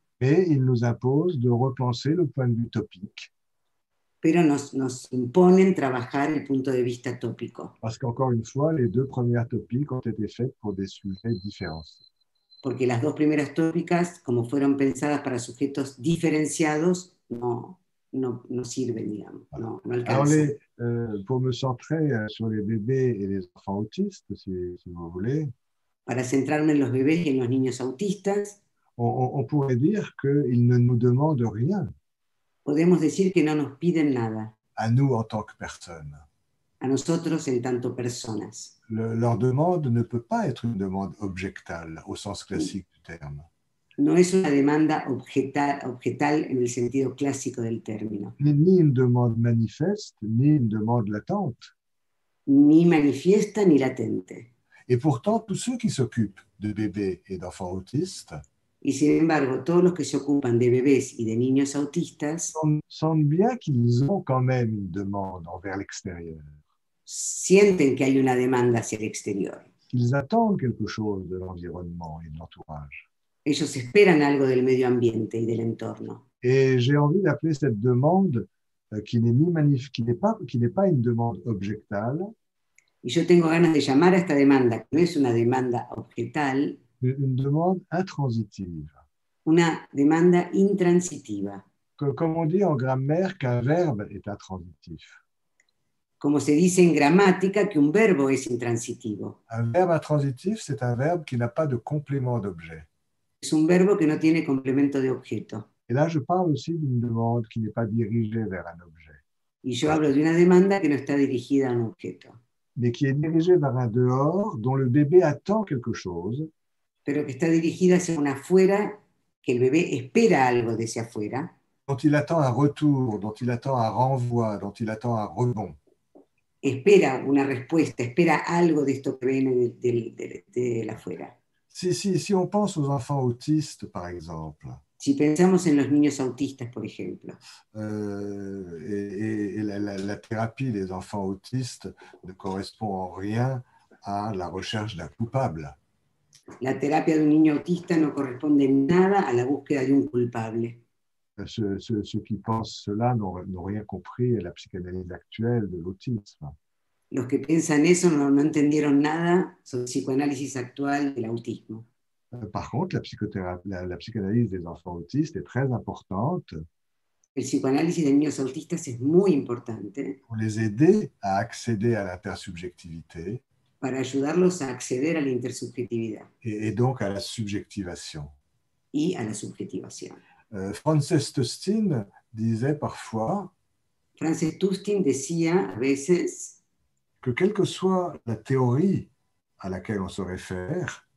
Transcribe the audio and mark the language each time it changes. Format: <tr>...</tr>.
<fr>Mais ils nous imposent de repenser le point de vue topique.</fr> <es>pero nos imponen trabajar el punto de vista tópico,</es> <fr>Parce qu'encore une fois, les deux premières topiques ont été faites pour des sujets différenciés.</fr> <es>porque las dos primeras tópicas, como fueron pensadas para sujetos diferenciados, no sirven, digamos, no</es> <fr>Alors,</fr> <es>alcanzan.</es> <fr>pour me centrer sur les bébés et les enfants autistes, si vous voulez,</fr> <es>Para centrarme en los bebés y en los niños autistas,</es> <fr>on pourrait dire qu'ils ne nous demandent rien</fr> <es>podemos decir que no nos piden nada,</es> <fr>à nous en tant que personnes.</fr> <es>a nosotros en tanto personas.</es> <fr>Leur demande ne peut pas être une demande objectale au sens classique du terme.</fr> <es>No es una demanda objetal en el sentido clásico del término,</es> <fr>Ni une demande manifeste, ni une demande latente.</fr> <es>ni manifiesta ni latente.</es> <fr>Et pourtant, tous ceux qui s'occupent de bébés et d'enfants autistes</fr> <es>Y sin embargo, todos los que se ocupan de bebés y de niños autistas</es> <fr>sentent bien qu'ils ont quand même une demande envers l'extérieur.</fr> <es>sienten que hay una demanda hacia el exterior.</es> <fr>Qu'ils attendent quelque chose de l'environnement et de l'entourage.</fr> <es>Ellos esperan algo del medio ambiente y del entorno.</es> <fr>Et j'ai envie d'appeler cette demande qui n'est pas une demande objectale,</fr> <es>Y yo tengo ganas de llamar a esta demanda, que no es una demanda objetal,</es> <fr>une demande intransitive.</fr> <es>una demanda intransitiva.</es> <fr>Comme on dit en grammaire qu'un verbe est intransitif.</fr> <es>Como se dice en gramática, que un verbo es intransitivo.</es> <fr>Un verbe intransitif, c'est un verbe qui n'a pas de complément d'objet.</fr> <es>Es un verbo que no tiene complemento de objeto.</es> <fr>Et là, je parle aussi d'une demande qui n'est pas dirigée vers un objet,</fr> <es>Y yo hablo de una demanda que no está dirigida a un objeto,</es> <fr>mais qui est dirigée vers un dehors dont le bébé attend quelque chose,</fr> <es>pero que está dirigida hacia un afuera, que el bebé espera algo de ese afuera,</es> <fr>dont il attend un retour, dont il attend un renvoi, dont il attend un rebond.</fr> <es>espera una respuesta, espera algo de esto que viene del afuera.</es> <fr>Si on pense aux enfants autistes, par exemple,</fr> <es>Si pensamos en los niños autistas, por ejemplo,</es> <fr>et la thérapie des enfants autistes ne correspond en rien à la recherche d'un coupable.</fr> <es>la terapia de un niño autista no corresponde en nada a la búsqueda de un culpable.</es> <fr>Ceux qui pensent cela n'ont rien compris à la psychanalyse actuelle de l'autisme.</fr> <es>Los que piensan eso no entendieron nada sobre el psicoanálisis actual del autismo.</es> <fr>Par contre, la psychanalyse des enfants autistes est très importante</fr> <es>El psicoanálisis de niños autistas es muy importante</es> <fr>pour les aider à accéder à l'intersubjectivité</fr> <es>para ayudarlos a acceder a la intersubjetividad</es> <fr>et donc à la subjectivation.</fr> <es>y a la subjetivación.</es> <fr>Frances Tustin disait parfois</fr> <es>Frances Tustin decía a veces</es> <fr>que quelle que soit la théorie à laquelle on se réfère,</fr>